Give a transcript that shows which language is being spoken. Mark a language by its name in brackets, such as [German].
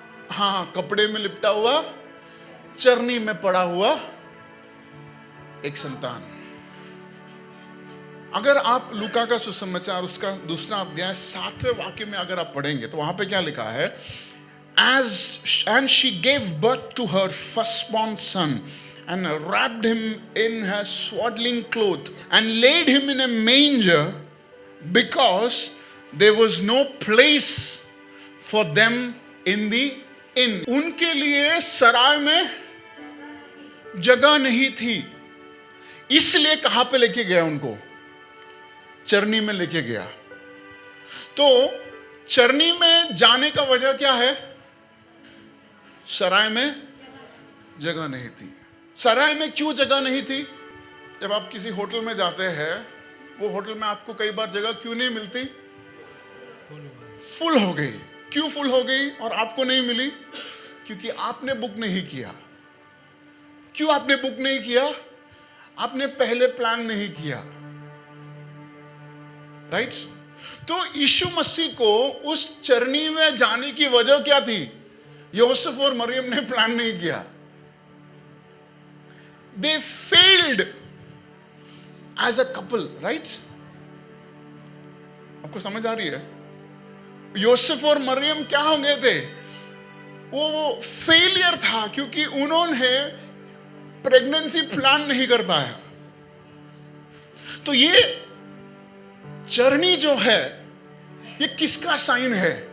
[Hindi] हाँ, कपड़े में लिपटा हुआ, चरनी में पड़ा हुआ एक संतान। अगर आप लूका का सुसमाचार उसका 2 अध्याय 7वें वाक्य में अगर आप पढ़ेंगे तो वहां पे क्या लिखा है? [English] And she gave birth to her firstborn son and wrapped him in her swaddling cloth and laid him in a manger because there was no place for them in the inn. [Hindi] उनके लिए सराय में जगह नहीं थी, इसलिए कहां पे लेके गया उनको? चरनी में लेके गया। तो चरनी में जाने का वजह क्या है? सराय में जगह नहीं थी। सराय में क्यों जगह नहीं थी? जब आप किसी होटल में जाते हैं, वो होटल में आपको कई बार जगह क्यों नहीं मिलती? फुल हो गई। क्यों फुल हो गई और आपको नहीं मिली? क्योंकि आपने बुक नहीं किया। क्यों आपने बुक नहीं किया? आपने पहले प्लान नहीं किया, राइट। तो यीशु मसीह को उस चरनी में जाने की वजह क्या थी? यूसुफ और मरियम ने प्लान नहीं किया। [English] They failed as a couple, right? [Hindi] आपको समझ आ रही है? यूसुफ और मरियम क्या हो गए थे? वो फेलियर था क्योंकि उन्होंने प्रेगनेंसी प्लान नहीं कर पाया। तो ये चरनी जो है, ये किसका साइन है?